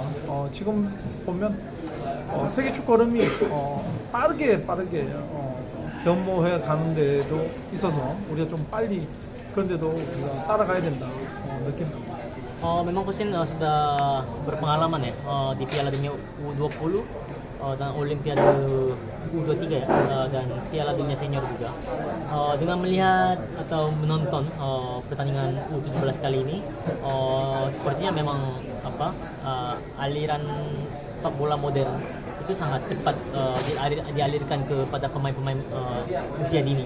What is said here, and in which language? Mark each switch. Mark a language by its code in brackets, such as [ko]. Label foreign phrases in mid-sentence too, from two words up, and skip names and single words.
[ko] 지금 보면 세계 축구 흐름이 빠르게 변모해 가는 데도 있어서 우리가 좀 빨리 그런데도 우리가 따라가야 된다 느낀다. [id] Memang Coach sudah berpengalaman ya di Piala Dunia U20 dan Olimpiade U23 ya, dan Piala Dunia Senior juga. Dengan melihat atau menonton pertandingan U17 kali ini, sepertinya memang aliran sepak bola modern itu sangat cepat dialirkan kepada pemain-pemain usia dini.